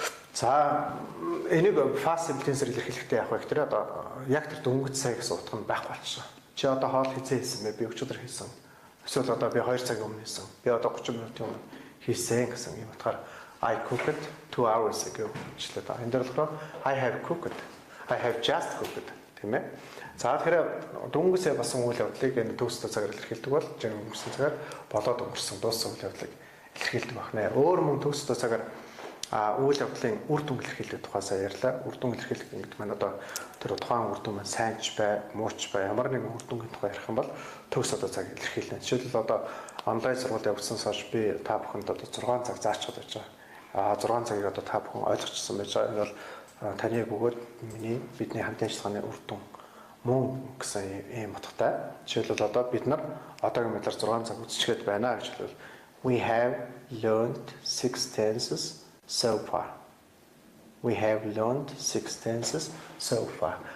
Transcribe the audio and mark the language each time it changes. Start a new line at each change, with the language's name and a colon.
Mongolian: За энийг past simple tense илэрхийлэхдээ яг байх тэр одоо яг тэр дөнгөж сая гэсэн утга нь байхгүй болчихсон. Чи одоо хоол хийсэн бэ? Би өчигдөр хийсэн. Эсвэл одоо би 2 цагийн өмнө хийсэн. Би одоо 30 минутын өмнө хийсэн гэсэн юм утгаар
English: I cooked 2 hours ago
Mongolian: гэжлээ да.
English: Энэ дээр болохоор I have cooked. I have just cooked тийм ээ.
Mongolian: За тэгэхээр дөнгөсөө басан үйл явдлыг энэ төгсдөө цагаар илэрхийлдэг бол жин өнгөрсөн цагаар болоод өнгөрсөн дууссан үйл явдлыг илэрхийлдэг байна. Өөр мөн төгсдөө цагаар үйл явдлын үр дүн илэрхийлэх тухайсаа ярьлаа. Үр дүн илэрхийлэх гэдэг маань одоо тэр тухайн үр дүн маань сайн ч бай, муу ч бай, ямар нэгэн үр дүнгийн тухай ярих юм бол төгс одоо цаг илэрхийлнэ. Жишээлбэл одоо онлайн сургалт явуулсан хойш би та бүхэнд одоо 6 цаг заачаад байж байгаа. 6 цагийг одоо та бүхэн ойлгочихсон байж байгаа. Энэ бол таны бөгөөд бидний хамтын ажиллагааны үр дүн мөн гэсэн ийм утгатай. Жишээлбэл одоо бид нар одоогийн байдлаар 6 цаг үзчихэд байна гэж хэлвэл
English: we have learned 6 tenses so far. We have learned 6 tenses so far.